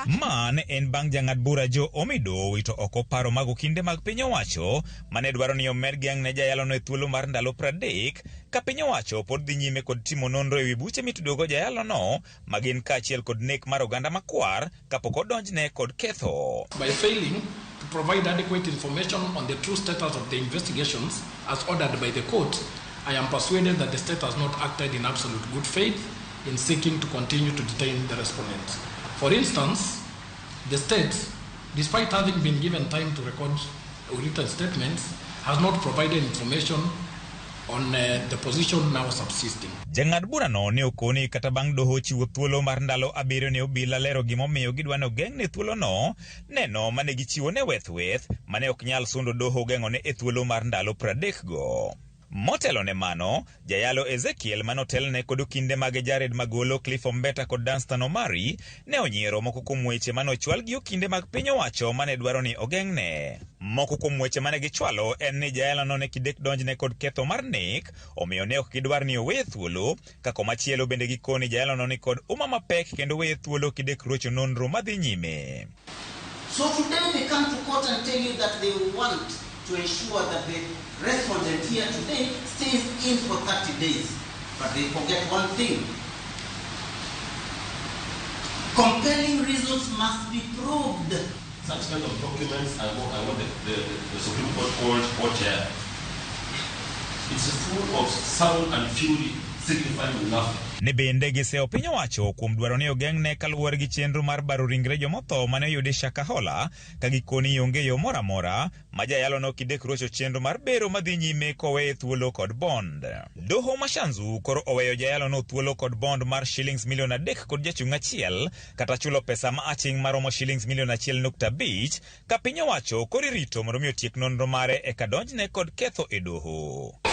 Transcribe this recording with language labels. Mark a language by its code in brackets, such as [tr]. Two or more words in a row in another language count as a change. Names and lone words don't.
[luo] Man en bang' jang'ad bura jo omido wito oko paro mag kinde mag piny owacho mane dwaro ni omed geng' ne jayalo no e thuolo mar ndalo 30 ka piny owacho pod dhi nyime kod timo nonro ewi buche mitudogo jayalo no magin kaachiel kod nek mar oganda makwar kapok odonjne kod ketho. [en] By failing to provide adequate information on the true status of the investigations as ordered by the court, I am persuaded that the state has not acted in absolute good faith in seeking to continue to detain the respondents. For instance, the state, despite having been given time to record written statements, has not provided information on the position now subsisting. [luo] Jang'ad bura no ne okoni kata bang' doho chiwo thuolo mar ndalo 7 ne obila lero gimomiyo gidwano geng'ne thuolo no, neno mane gichiwo ne weth mane ok nyal sundo doho geng'one e thuolo mar ndalo 30 go. Motelo ne mano, jayalo Ezekiel manotelne kod kinde mag Jared Magolo, Cliff Ombeta kod Danstan Omari ne onyiero moko kuom weche mane ochwal gi kinde mag piny owacho mane dwaro ni ogeng'ne. Moko kuom weche mane gichwalo en ni jayalo no ne kidek donjne kod ketho mar nek, omiyo ne ok gidwar ni oweye thuolo, kako machielo bende gikoni jayalo no ni kod uma mapek kendo weye thuolo kidek rocho nonro madhi nyime. [en] So today they come to court and tell you that they want to ensure that the respondent here today stays in for 30 days. But they forget one thing. Compelling reasons must be proved. Such kind of documents, I want the Supreme Court here. It's full of sound and fury, signifying nothing. [luo] Ne bende giseo piny owacho kuom dwaro ni ogeng'ne kaluwore gi chenro mar baro ringre jomotho mane oyudi Shakahola ka gikoni onge yo moro amora ma jayalo no kidek rocho chenro mar bero madhi nyime koweye thuolo kod bond. Doho mashanzu koro oweyo jayalo no thuolo kod bond mar shillings milion 3 kod jachung' achiel kata chulo pesa ma aching' maromo shillings milion 1.5 ka piny owacho koro rito mondo mi otiek nonro mare eka donjne kod ketho e doho.